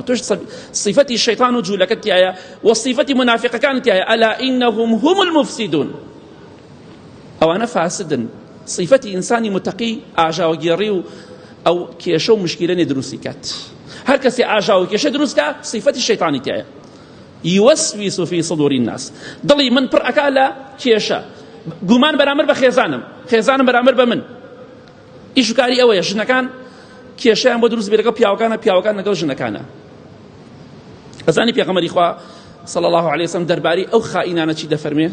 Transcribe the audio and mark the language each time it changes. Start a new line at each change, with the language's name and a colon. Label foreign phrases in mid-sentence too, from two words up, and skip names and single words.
Central Kurdish: توش صیفەتی شەیطان و جوولەکەت تایە، و صیفەتی منافقەکانت تایە.
Arabic: ئەلا ئینەهم هم المفسدون،
Central Kurdish: ئەوانە فاسدن. صیفەتی ئینسانی متەقی ئاژاوەگێڕی و ئەو کێشە و مشکیلە نێ دروستی کات. هەر کەسێ ئاژاو و کێشە دروست کات صیفەتی شەیطانی تایە.
Arabic: یوسوس فی صدور الناس،
Central Kurdish: دڵی من پڕ ئەکا لە کێشە، گومان بەرامبەر بە خێزانم، خێزانم بەرامبەر بە من. ئیش و کاری ئەوەیە ژنەکان کێشەیان بۆ دروست بێت لەگەڵ پیاوەکانە، پیاوەکان لەگەڵ ژنەکانە. ئەزانی پێغەمبەری خوا
Arabic: صلی الله علیه وسلم
Central Kurdish: دەربارەی ئەو خائینانە چی دەفەرمێ؟